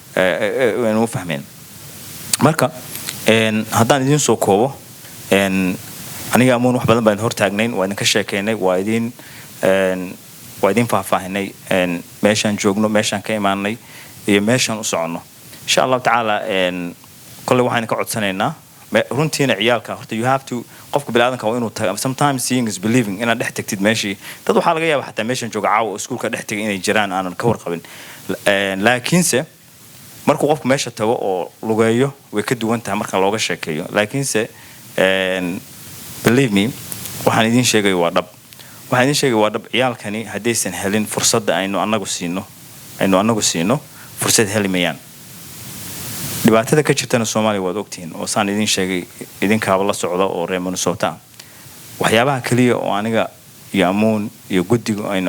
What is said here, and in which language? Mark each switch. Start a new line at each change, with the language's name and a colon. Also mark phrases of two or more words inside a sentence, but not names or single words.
Somali: u fahmeen marka haddaan idin soo koobo aniga amuun wax badan baan hor taagnayn waa idin ka sheekeynay waa idin faahfaahinay meeshaan joogno meeshaan ka imaanay iyo meeshaan u soconno
Arabic: insha Allah taala
Somali: kulli waxaan ka codsanaynaa runtiina ciyaalka horta
English: you have to
Somali: qofka bilaadanka waa inuu tago
English: sometimes seeing is believing
Somali: inaad dhex tagtid meeshii dad waxaa laga yaabaa xataa meeshan jooga caawa oo iskuulka dhex tagay inay jiraan aanan ka warqabin laakiinse markuu qofku meesha tago oo lugeeyo way ka duwan tahay marka looga sheekeeyo laakiinse
English: believe me
Somali: waxaan idin sheegay waa dhab ciyaalkani haddaysan helin fursadda aynu anagu siino fursad heli mayaan dhibaatada ka jirtana Soomaaliya waad ogtiin oo saan idin sheegay idinkaaba la socda oo reer Minnesota waxyaabaha kaliya oo aniga iyo amoon iyo guddiga aynu